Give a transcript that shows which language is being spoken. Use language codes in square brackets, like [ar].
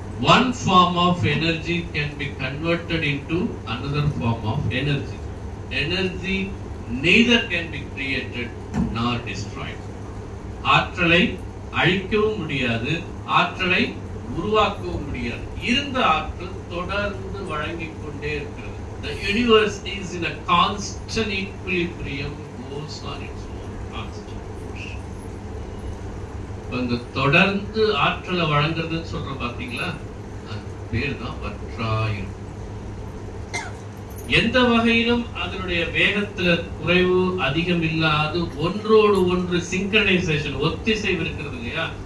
[en] One form of energy can be converted into another form of energy. Energy neither can be created nor destroyed. [ta] ஆற்றலை அழிக்கவும் முடியாது, ஆற்றலை உருவாக்கவும் முடியாது. இருந்த ஆற்றல் தொடர்ந்து வழங்கிக் கொண்டே இருக்கிறது. [en] The universe is in a constant equilibrium, goes on its own constant. [ta] அந்த தொடர்ந்து ஆற்றலை வழங்குறதுன்னு சொல்ற பாத்தீங்களா? அது பேர் தான் வற்றாயிரும். எந்த வகையிலும் அதனுடைய வேகத்துல குறைவு அதிகம் இல்லாது ஒன்றோடு ஒன்று சிங்க்ரனைசேஷன், ஒத்திசைவு இருக்கிறது இல்லையா?